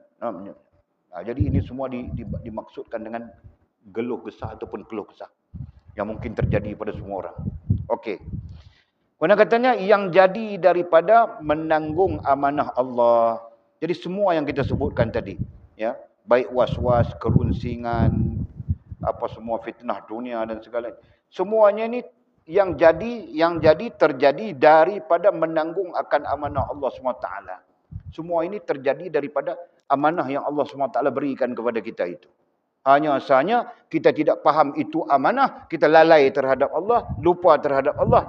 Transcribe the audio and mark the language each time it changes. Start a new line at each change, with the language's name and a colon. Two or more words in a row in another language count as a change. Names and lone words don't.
Malay: Jadi ini semua dimaksudkan dengan geluh kesah ataupun keluh kesah yang mungkin terjadi pada semua orang. Okey. Kerana katanya yang jadi daripada menanggung amanah Allah. Jadi semua yang kita sebutkan tadi, ya, baik was-was, kerunsingan, apa semua fitnah dunia dan segala, semuanya ini yang jadi terjadi daripada menanggung akan amanah Allah SWT. Semua ini terjadi daripada amanah yang Allah SWT berikan kepada kita itu. Hanya sahaja kita tidak faham itu amanah, kita lalai terhadap Allah, lupa terhadap Allah.